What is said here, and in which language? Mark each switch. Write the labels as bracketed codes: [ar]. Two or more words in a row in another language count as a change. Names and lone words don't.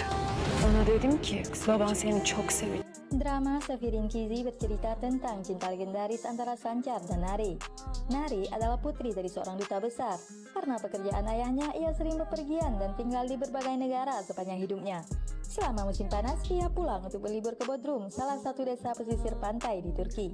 [tr] Ona dedim ki baban seni çok seviyor. [id] Drama Severin Kizi bercerita tentang cinta legendaris antara Sancar dan Nari. Nari adalah putri dari seorang duta besar. Karena pekerjaan ayahnya, ia sering bepergian dan tinggal di berbagai negara sepanjang hidupnya. Selama musim panas, ia pulang untuk berlibur ke Bodrum, salah satu desa pesisir pantai di Turki.